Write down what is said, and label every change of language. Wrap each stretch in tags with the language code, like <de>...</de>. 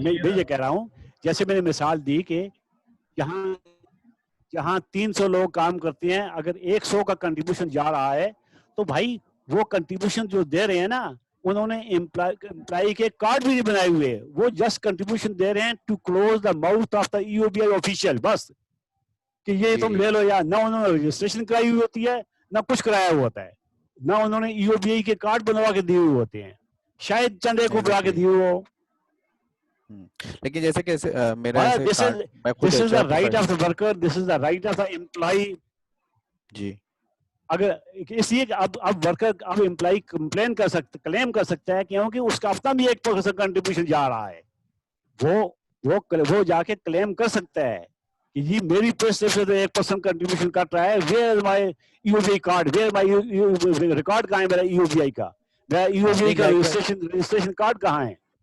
<ur>میں یہ کہہ رہا ہوں جیسے میں نے مثال دی کہ جہاں 300 لوگ کام کرتے ہیں, اگر 100 کا کنٹریبیوشن جا رہا ہے تو بھائی وہ کنٹریبیوشن جو دے رہے ہیں نا انہوں نے امپلائی کے کارڈ بھی نہیں بنائے ہوئے, وہ جسٹ کنٹریبیوشن دے رہے ہیں</ur> <en>to close the mouth of the E O B I official, بس</en> <ur>کہ یہ تم لے لو. یا نہ انہوں نے رجسٹریشن کرائی ہوئی ہوتی ہے نہ کچھ کرایا ہوا ہوتا ہے, نہ انہوں نے ای او بی آئی کے کارڈ بنوا کے دیے ہوئے ہوتے ہیں, شاید چند ایک کو بنا کے دیے ہو. لیکن جیسے کہ میرا</ur> <en>This is the right of the worker, this is the right of the employee.</en> <ur>جی اگر اس لیے اب ورکر اب امپلائی کمپلین کر سکتا, کلیم کر سکتا ہے کیونکہ اس کا اپنا بھی 1% کنٹریبیوشن جا رہا ہے, وہ جا کے کلیم کر سکتا ہے کہ جی میری پے سلپ سے 1% کنٹریبیوشن کٹ رہا ہے,</ur> <en>where is my E O B I card,</en> <ur>where my record کہاں ہے میرا ای او بی آئی کا, میرا ای او بی آئی کا رجسٹریشن کارڈ کہاں ہے.</ur>